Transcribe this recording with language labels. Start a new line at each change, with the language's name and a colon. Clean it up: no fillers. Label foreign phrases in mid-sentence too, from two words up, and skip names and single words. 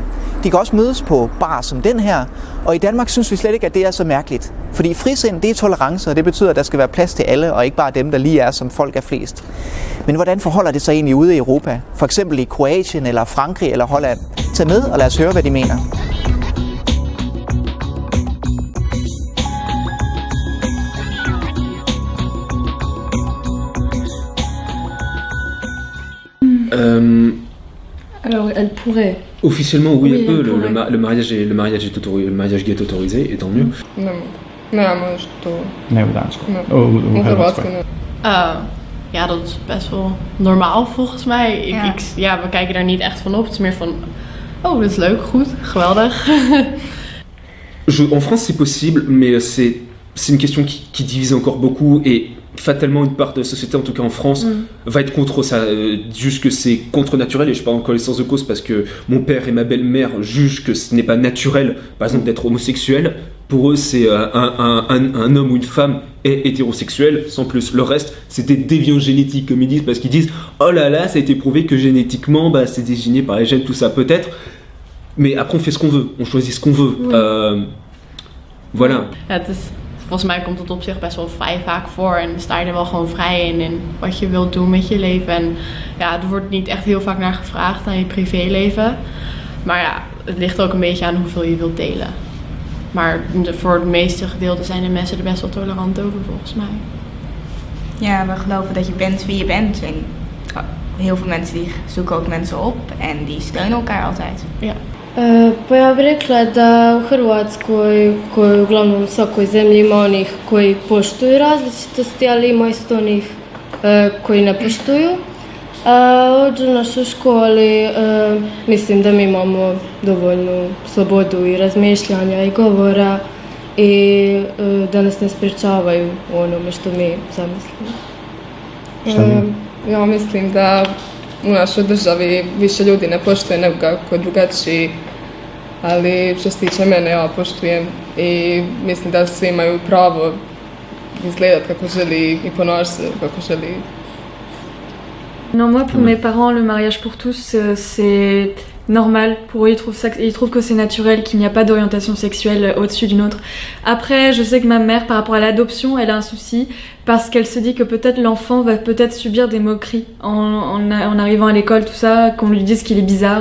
Danish: De kan også mødes på bar som den her, og i Danmark synes vi slet ikke, at det er så mærkeligt. Fordi frisind, det er tolerance, og det betyder, at der skal være plads til alle, og ikke bare dem, der lige er, som folk er flest. Men hvordan forholder det sig egentlig ude i Europa? For eksempel i Kroatien, eller Frankrig, eller Holland? Tag med, og lad os høre, hvad de mener.
French: Alors, elle pourrait. Officiellement, oui, elle peut. Le mariage gay est autorisé, et tant mieux.
Croatian: Ne može to. Ne u Danskoj. U Hrvatskoj ne.
Dutch: Ja, dat is best wel normaal volgens mij. We kijken daar niet echt van op. Het is meer van, oh, dat is leuk, goed, geweldig.
French: En France, c'est possible, mais c'est une question qui divise encore beaucoup, et fatalement une part de la société, en tout cas en France, va être contre ça, juge que c'est contre-naturel, et je parle en connaissance de cause parce que mon père et ma belle-mère jugent que ce n'est pas naturel, par exemple, d'être homosexuel. Pour eux, c'est un homme ou une femme est hétérosexuel, sans plus. Le reste, c'est des déviants génétiques, comme ils disent, parce qu'ils disent « Oh là là, ça a été prouvé que génétiquement, c'est désigné par les gènes, tout ça, peut-être. » Mais après, on fait ce qu'on veut, on choisit ce qu'on veut. Voilà.
Dutch: Ja, volgens mij komt het op zich best wel vrij vaak voor en sta je er wel gewoon vrij in wat je wilt doen met je leven. En ja, er wordt niet echt heel vaak naar gevraagd aan je privéleven. Maar ja, het ligt ook een beetje aan hoeveel je wilt delen. Maar voor het meeste gedeelte zijn de mensen er best wel tolerant over volgens mij. Ja, we geloven dat je bent wie je bent. En heel veel mensen die zoeken ook mensen op en die steunen elkaar altijd. Ja.
Croatian: Pa ja bih rekla da u Hrvatskoj, koji uglavnom u svakoj zemlji ima onih koji poštuju različitosti, ali ima isto onih koji ne poštuju. Ovdje u našoj školi mislim da mi imamo dovoljnu slobodu i razmišljanja i govora i da nas ne sprječavaju u onome što mi zamislimo. Ja mislim da u našoj državi više ljudi ne poštuje nego kako drugačiji, ali što se tiče mene, ja poštujem i mislim da svi imaju pravo izgledati kako želi i ponašati se kako želi.
French: Non, moi, pour mes parents, le mariage pour tous, c'est normal. Pour eux, ils trouvent que c'est naturel, qu'il n'y a pas d'orientation sexuelle au-dessus d'une autre. Après, je sais que ma mère, par rapport à l'adoption, elle a un souci parce qu'elle se dit que peut-être l'enfant va peut-être subir des moqueries en arrivant à l'école, tout ça, qu'on lui dise qu'il est bizarre.